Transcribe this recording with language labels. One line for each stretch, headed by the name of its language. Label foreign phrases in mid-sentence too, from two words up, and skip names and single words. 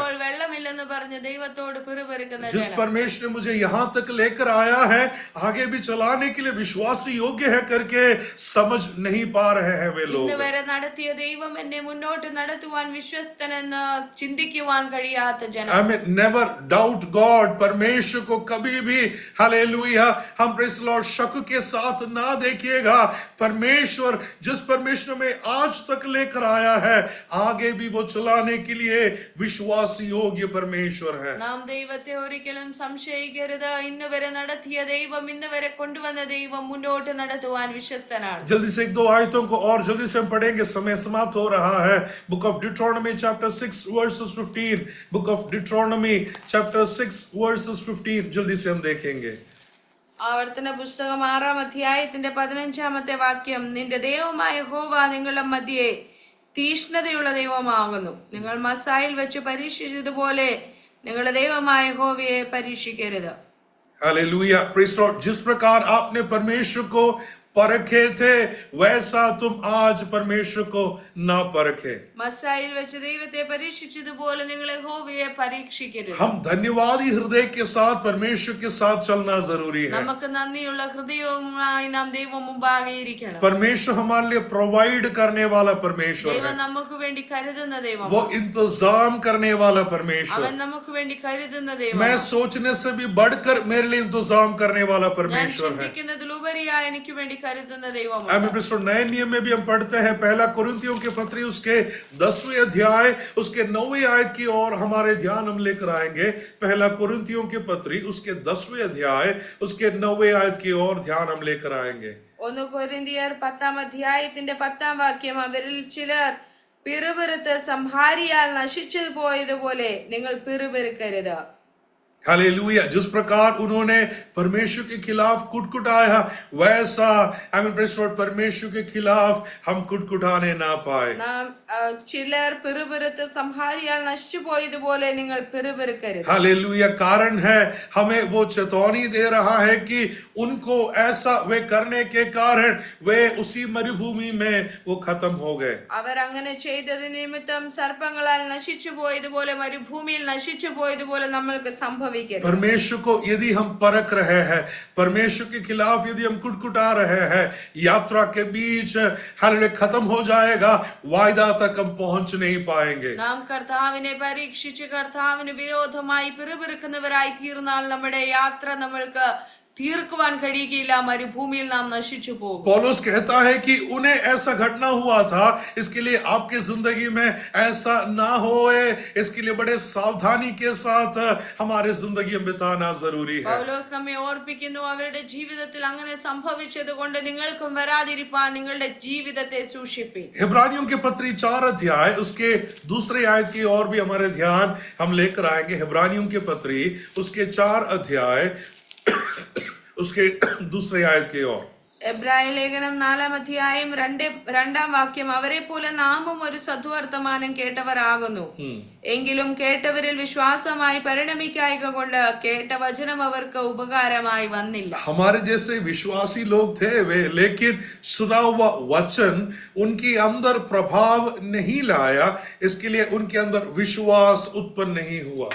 Malayalam: ഇപ്പോൾ വെള്ളമില്ലെന്ന് പറഞ്ഞ് ദൈവത്തോട് പിറുപിറുക്കുന്ന
Hindi: जिस
Malayalam: ജനം.
Hindi: परमेश्वर ने मुझे यहाँ तक लेकर आया है, आगे भी चलाने के लिए विश्वासी योग्य है करके समझ नहीं पा रहे हैं वे लोग।
Malayalam: ഇന്ന് വരെ നടത്തിയ ദൈവം എന്നെ മുന്നോട്ട് നടത്തുവാൻ വിശ്വസ്തനെന്ന് ചിന്തിക്കുവാൻ കഴിയാത്ത ജനം.
English: never doubt God।
Hindi: परमेश्वर को कभी भी हालेलुया हम
English: Praise Lord
Hindi: शक के साथ ना देखिएगा। परमेश्वर जिस परमेश्वर में आज तक लेकर आया है, आगे भी वो चलाने के लिए विश्वास योग्य परमेश्वर है।
Malayalam: നാം ദൈവത്തെ ഒരിക്കലും സംശയിക്കരുത്. ഇന്ന് വരെ നടത്തിയ ദൈവം, ഇന്ന് വരെ കൊണ്ടുവന്ന ദൈവം മുന്നോട്ട് നടത്തുവാൻ വിശ്വസ്തനാണ്.
Hindi: जल्दी से 1-2 आयतों को और जल्दी से हम पढ़ेंगे, समय समाप्त हो रहा है।
English: Book of Deuteronomy chapter 6 verses 15. Book of Deuteronomy chapter 6 verses 15
Hindi: जल्दी से हम देखेंगे।
Malayalam: ആവർത്തന പുസ്തകം 6-ാം അധ്യായത്തിന്റെ 15-ാമത്തെ വാക്യം, നിന്റെ ദൈവമായ യഹോവ നിങ്ങളുടെ മധ്യേ തീഷ്ണതയുള്ള ദൈവമാകുന്നു. നിങ്ങൾ മസായിൽ വെച്ച് പരീക്ഷിച്ചതുപോലെ നിങ്ങളുടെ ദൈവമായ യഹോവയെ പരീക്ഷിക്കരുത്.
English: Hallelujah, Praise Lord.
Hindi: जिस प्रकार आपने परमेश्वर को परखे थे, वैसा तुम आज परमेश्वर को ना परखे।
Malayalam: മസായിൽ വെച്ച് ദൈവത്തെ പരീക്ഷിച്ചതുപോലെ നിങ്ങൾ യഹോവയെ പരീക്ഷിക്കരുത്.
Hindi: हम धन्यवादी हृदय के साथ परमेश्वर के साथ चलना जरूरी है।
Malayalam: നമുക്ക് നന്ദിയുള്ള ഹൃദയവുമായി നാം ദൈവം മുമ്പാകെ ഇരിക്കണം.
Hindi: परमेश्वर हमारे लिए प्रोवाइड करने वाला परमेश्वर
Malayalam: ദൈവം
Hindi: है।
Malayalam: നമുക്ക് വേണ്ടി കരുതുന്ന ദൈവം.
Hindi: वो इंतजाम करने वाला परमेश्वर।
Malayalam: അവൻ നമുക്ക് വേണ്ടി കരുതുന്ന ദൈവം.
Hindi: मैं सोचने से भी बढ़कर मेरे लिए इंतजाम करने वाला
Malayalam: ഞാൻ
Hindi: परमेश्वर है।
Malayalam: ചിന്തിക്കുന്നതിലുപരിയായി എനിക്ക് വേണ്ടി കരുതുന്ന ദൈവം.
Hindi: नए नियम में भी हम पढ़ते हैं, 1 कुरिन्थियों के पत्री उसके 10वें अध्याय उसके 9वें आयत की ओर हमारे ध्यान हम लेकर आएंगे। 1 कुरिन्थियों के पत्री उसके 10वें अध्याय उसके 9वें आयत की ओर ध्यान हम लेकर आएंगे।
Malayalam: 1 കൊരിന്ത്യർ 10-ാം അധ്യായത്തിന്റെ 10-ാം വാക്യം, അവരിൽ ചിലർ പിറുപിറുത്ത് സംഹാരിയാൽ നശിച്ചു പോയതുപോലെ നിങ്ങൾ പിറുപിറുക്കരുത്.
Hindi: हालेलुया। जिस प्रकार उन्होंने परमेश्वर के खिलाफ कुटकुटाया, वैसा परमेश्वर के खिलाफ हम कुटकुटाने ना पाए।
Malayalam: നാം ചിലർ പിറുപിറുത്ത് സംഹാരിയാൽ നശിച്ചു പോയതുപോലെ നിങ്ങൾ പിറുപിറുക്കരുത്.
Hindi: हालेलुया। कारण है हमें वो चेतावनी दे रहा है कि उनको ऐसा वे करने के कारण वे उसी मरुभूमि में वो खत्म हो गए.
Malayalam: അവർ അങ്ങനെ ചെയ്തത് നിമിത്തം സർപ്പങ്ങളാൽ നശിച്ചു പോയതുപോലെ മരുഭൂമിയിൽ നശിച്ചു പോയതുപോലെ നമ്മൾക്ക് സംഭവിക്കും.
Hindi: परमेश्वर को यदि हम परख रहे हैं, परमेश्वर के खिलाफ यदि हम कुटकुटा रहे हैं, यात्रा के बीच हालेलुया खत्म हो जाएगा, वायदा तक हम पहुंच नहीं पाएंगे.
Malayalam: നാം കർത്താവിനെ പരീക്ഷിച്ച് കർത്താവിന് വിരോധമായി പിറുപിറുക്കുന്നവരായി തീർന്നാൽ നമ്മുടെ യാത്ര നമ്മൾക്ക് തീർക്കുവാൻ കഴിയുകയില്ല, മരുഭൂമിയിൽ നാം നശിച്ചു പോകും.
Hindi: पौलुस कहता है कि उन्हें ऐसा घटना हुआ था, इसके लिए आपकी जिंदगी में ऐसा ना होए, इसके लिए बड़े सावधानी के साथ हमारे जिंदगी में बिताना जरूरी है.
Malayalam: പൗലോസ് നമ്മെ ഓർപ്പിക്കുന്നു, അവരുടെ ജീവിതത്തിൽ അങ്ങനെ സംഭവിച്ചത് കൊണ്ട് നിങ്ങൾക്കും വരാതിരിപ്പാൻ നിങ്ങളുടെ ജീവിതത്തെ സൂക്ഷിപ്പിൻ.
Hindi: इब्रानियों के पत्री 4 अध्याय उसके दूसरे आयत की ओर भी हमारे ध्यान हम लेकर आएंगे. इब्रानियों के पत्री उसके 4 अध्याय उसके दूसरे आयत की ओर.
Malayalam: എബ്രായ ലേഖനം 4-ാം അധ്യായം 2-ാം വാക്യം, അവരെ പോലെ നാമും ഒരു സദ്വർത്തമാനം കേട്ടവരാകുന്നു, എങ്കിലും കേട്ടവരിൽ വിശ്വാസമായി പരിണമിക്കായക കൊണ്ട് കേട്ട വചനം അവർക്ക് ഉപകാരമായി വന്നില്ല.
Hindi: हमारे जैसे विश्वासी लोग थे वे, लेकिन सुना हुआ वचन उनके अंदर प्रभाव नहीं लाया, इसके लिए उनके अंदर विश्वास उत्पन्न नहीं हुआ.